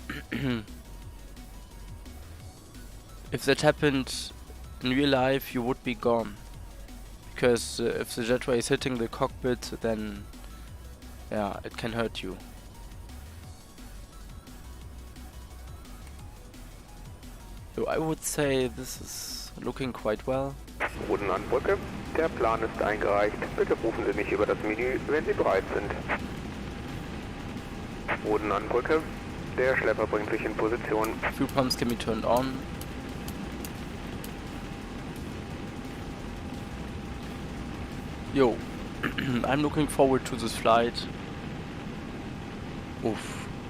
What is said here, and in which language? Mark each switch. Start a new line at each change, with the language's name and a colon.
English: If that happened in real life, you would be gone. Because if the jetway is hitting the cockpit, then yeah, it can hurt you. So I would say this is looking quite well.
German: Boden an Brücke. Der Plan ist eingereicht. Bitte rufen Sie mich über das Menü, wenn Sie bereit sind. Bodenanbrücke. Der Schlepper bringt sich in Position.
English: Fuel pumps can be turned on. Yo, I'm looking forward to this flight. Oof.